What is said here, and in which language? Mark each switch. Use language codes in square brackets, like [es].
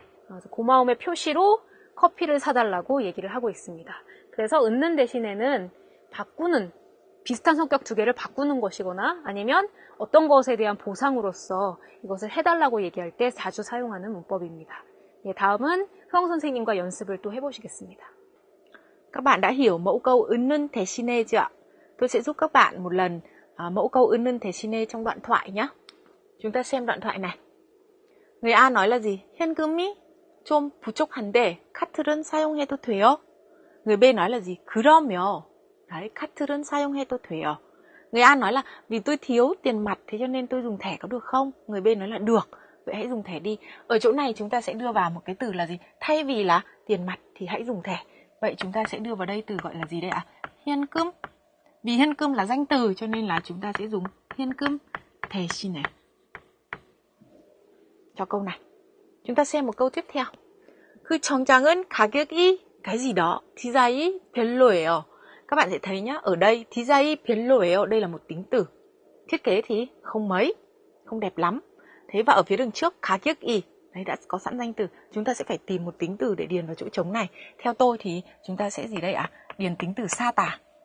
[ko] 그래서 고마움의 표시로 커피를 사달라고 얘기를 하고 있습니다. 그래서 은는 대신에는 바꾸는, 비슷한 성격 두 개를 바꾸는 것이거나 아니면 어떤 것에 대한 보상으로서 이것을 해달라고 얘기할 때 자주 사용하는 문법입니다. 예, 다음은 효영 선생님과 연습을 또 해보시겠습니다. [vi] Các bạn đã hiểu mẫu câu 은는 대신에 chưa ạ? Tôi sẽ giúp các bạn một lần mẫu câu 은는 대신에 trong đoạn thoại nhé. Chúng ta xem đoạn thoại này. Người A nói là gì? [ko] 현금이 좀 부족한데 카트는 사용해도 돼요? [vi] Người B nói là gì? [ko] 그러면 đấy, 카트는 사용해도 돼요. [vi] Người A nói là vì tôi thiếu tiền mặt thế cho nên tôi dùng thẻ có được không? Người B nói là được, vậy hãy dùng thẻ đi. Ở chỗ này chúng ta sẽ đưa vào một cái từ là gì? Thay vì là tiền mặt thì hãy dùng thẻ. Vậy chúng ta sẽ đưa vào đây từ gọi là gì đây ạ? [ko] 현금. [vi] Vì 현금 là danh từ cho nên là chúng ta sẽ dùng [ko] 현금 대신에. [vi] Cho câu này. Chúng ta xem một câu tiếp theo. [ko] 그 정장은 가격이 [vi] cái gì đó [ko] 디자이 별로예요. [vi] Các bạn sẽ thấy nhá, ở đây [ko] 디자이 별로예요, [vi] đây là một tính từ. Thiết kế thì không mấy, không đẹp lắm. Thế và ở phía đường trước 가격이, đấy đã có sẵn danh từ. Chúng ta sẽ phải tìm một tính từ để điền vào chỗ trống này. Theo tôi thì chúng ta sẽ gì đây ạ? Điền tính từ 싸다.